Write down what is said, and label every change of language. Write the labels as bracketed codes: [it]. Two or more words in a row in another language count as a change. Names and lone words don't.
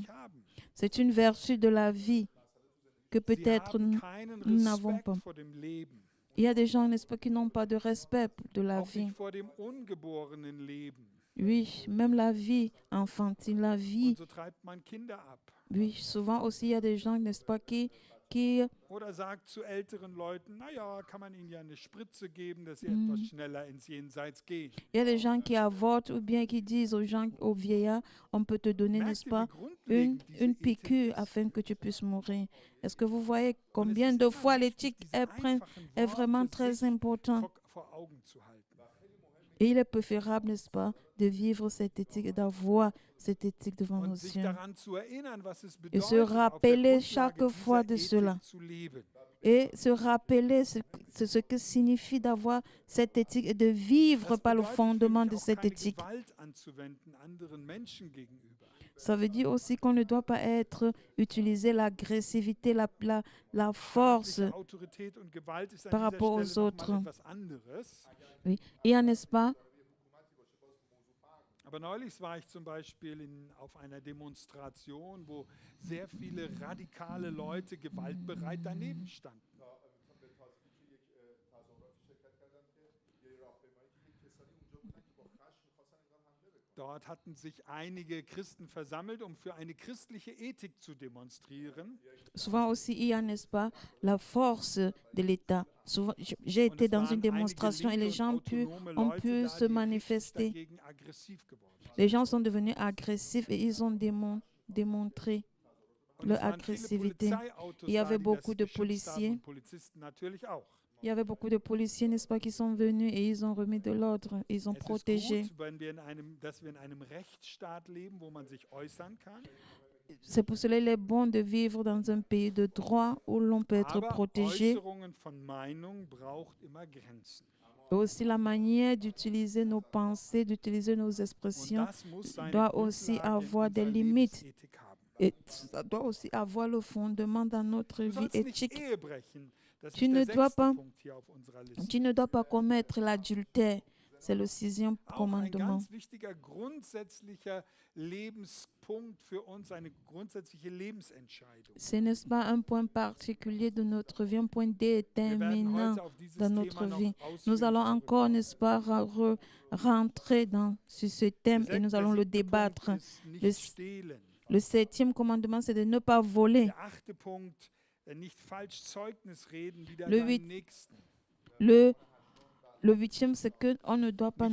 [fr] C'est une vertu de la vie que peut-être nous n'avons pas. Il y a des gens, n'est-ce pas, qui n'ont pas de respect de la vie. Oui, même la vie enfantine, la vie. Oui, souvent aussi, il y a des gens, n'est-ce pas, qui qui [de] Oder sagt zu älteren Leuten, naja, kann man ihnen ja eine Spritze geben, dass sie etwas schneller ins Jenseits gehen. [fr] il y a des gens qui avortent ou bien qui disent aux gens, aux vieillards, on peut te donner, [de] Merkt [fr] n'est-ce [de] ihr, [fr] pas, [de] wie grundlegend diese [fr] une [de] Ethik [fr] piqûre [de] ist? [fr] afin que tu puisses mourir. Est-ce que vous voyez [de] Und es [fr] combien [de] ist [fr] de [de] immer [fr] fois [de] wichtig, [fr] l'éthique [de] diese [fr] est [de] einfachen [fr] vraiment [de] Worte [fr] très [de] sich [fr] important? [de] vor Augen zu halten. [fr] Et il est préférable, n'est-ce pas, de vivre cette éthique et d'avoir cette éthique devant nos [de] Und sich [fr] yeux. [de] daran zu erinnern, was es [fr] Et se [de] bedeutet, auf der [fr] rappeler chaque [de] Grundlage [fr] fois [de] dieser [fr] de cela. [de] Ethik zu leben. [fr] Et se rappeler ce que signifie d'avoir cette éthique et de vivre [de] Das [fr] par le [de] bedeutet für [fr] fondement [de] mich [fr] de [de] auch [fr] cette [de] keine [fr] éthique. [de] Gewalt anzuwenden anderen Menschen gegenüber. [fr] Ça veut dire aussi qu'on ne doit pas utiliser l'agressivité, la force [de] Staatliche Autorität und Gewalt ist an [fr] par [de] dieser [fr] rapport aux [de] Stelle noch [fr] autres. [de] mal etwas anderes. [fr] Oui. Et n'est-ce pas, [de] Aber neulich war ich zum Beispiel auf einer Demonstration, wo sehr viele radikale Leute gewaltbereit daneben standen. Dort hatten sich einige Christen versammelt, um für eine christliche Ethik zu demonstrieren. [fr] souvent aussi il y a, n'est-ce pas, la force de l'État. Souvent, j'ai [de] Und [fr] été [de] es [fr] dans [de] waren [fr] une démonstration et [de] einige [fr] les [de] linke und [fr] gens [de] autonome [fr] ont [de] Leute [fr] pu [de] da, [fr] se [de] die [fr] manifester. [de] richtig dagegen aggressiv geworden sind. [fr] Les gens sont devenus agressifs et ils ont démontré [de] Und [fr] leur [de] es waren viele [fr] agressivité. [de] Polizeiautos [fr] Il y avait [de] da, die [fr] beaucoup [de] das [fr] de [de] beschützt haben [fr] policiers. [de] und Polizisten natürlich auch. [fr] Il y avait beaucoup de policiers, n'est-ce pas, qui sont venus et ils ont remis de l'ordre, ils ont [de] Es ist [fr] protégé. [de] gut, dass wir in einem Rechtsstaat leben, wo man sich äußern kann. [fr] C'est pour cela qu'il est bon de vivre dans un pays de droit où l'on peut être [de] Aber [fr] protégé. [de] Äußerungen von Meinung braucht immer Grenzen. [fr] Et aussi la manière d'utiliser nos pensées, d'utiliser nos [de] Und [fr] expressions [de] das muss seine [fr] doit aussi [de] Grundlage in [fr] avoir des [de] unserer [fr] limites. [de] Lebensethik haben. [fr] Et ça doit aussi avoir le fondement dans notre [de] Du [fr] vie [de] sollst nicht [fr] éthique. [de] Ehe brechen. Das [fr] Tu [de] ist [fr] ne [de] der [fr] dois [de] 6. [fr] pas- [de] Punkt hier auf unserer Liste. [fr] Tu ne dois pas commettre l'adultère. C'est le 6e [de] Auch ein [fr] commandement. [de] ganz wichtiger grundsätzlicher Lebenspunkt für uns, eine grundsätzliche Lebensentscheidung. [fr] Ce n'est pas un point particulier de notre vie, un point [de] Wir werden [fr] déterminant [de] heute auf dieses [fr] dans [de] Thema [fr] notre [de] noch [fr] vie. [de] ausführlich [fr] Nous allons encore, [de] zurückkommen. [fr] n'est-ce pas, rentrer sur ce thème et nous allons le [de] Der 7. [fr] débattre. [de] Punkt ist nicht [fr] Le- [de] stehlen. [fr] Le 7e commandement, c'est de ne pas voler. [de] Der 8. Punkt, nicht falsch Zeugnis reden wider [fr] Le [de] deinen [fr] 8. [de] Nächsten. [fr] Le 8e, c'est qu'on ne doit pas,